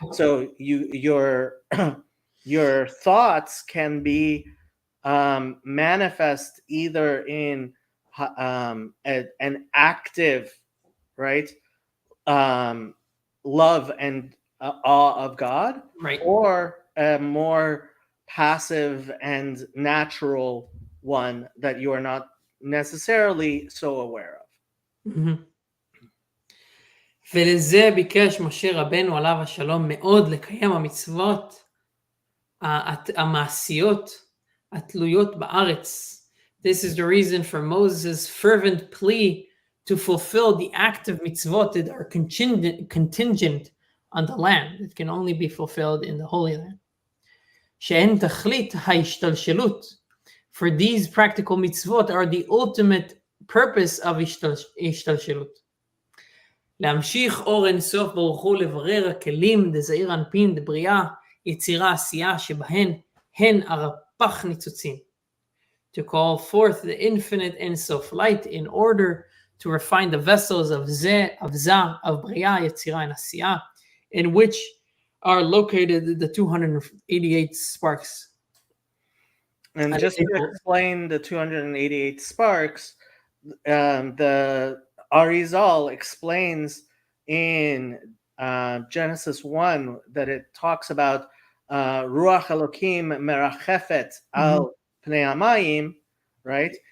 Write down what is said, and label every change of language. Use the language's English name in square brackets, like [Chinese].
[English] So your your thoughts can be manifest either in an active, right, love and awe of God, right, or a more passive and natural one that you are not necessarily so aware of. [Hebrew] ולזה ביקש משה רבנו עליו השלום מאוד לקיים המצוות המעשיות התלויות בארץ. [English] This is the reason for Moses' fervent plea to fulfill the active mitzvot that are contingent on the land. It can only be fulfilled in the Holy Land. [Hebrew] שהן תכלית ההשתלשלות. [English] For these practical mitzvot are the ultimate purpose of השתלשלות. [Hebrew] להמשיך אור אינסוף ברוך הוא לברר הכלים דזעיר אנפין דבריאה יצירה עשייה שבהן הן הרפ"ח ניצוצים. [English] To call forth the infinite Ensof light in order to refine the vessels of Zeh, of Zah, of Bria, Yetzirah, and Asiyah, in which are located the 288 sparks. And just to explain the 288 sparks, the Arizal explains in Genesis 1 that it talks about [Hebrew] Ruach Elokim merachefet al pnei hamayim, [English] right?